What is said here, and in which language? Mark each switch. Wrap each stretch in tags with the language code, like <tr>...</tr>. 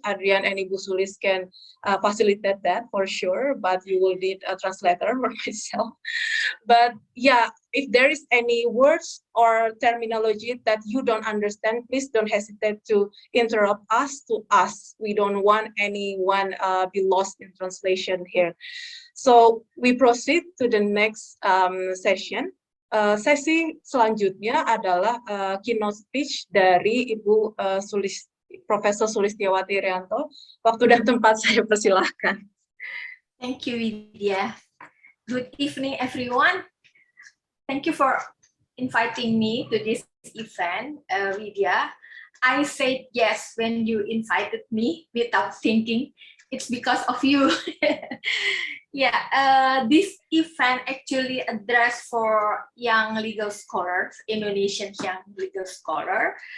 <en>Adrian and Ibu Sulis can facilitate that for sure, but you will need a translator for myself. But yeah, if there is any words or terminology that you don't understand, please don't hesitate to interrupt us to ask. We don't want anyone be lost in translation here. So we proceed to the next session.</en> <id>Sesi selanjutnya adalah keynote speech dari Ibu Profesor Sulistiawati Rianto. Waktu dan tempat saya persilahkan.</id> <en>Thank you, Widya. Good evening, everyone. Thank you for inviting me to this event, Widya. I said yes when you invited me without thinking. It's because of you. Yeah, this event actually addressed for young legal scholars, Indonesian young legal scholar.</en>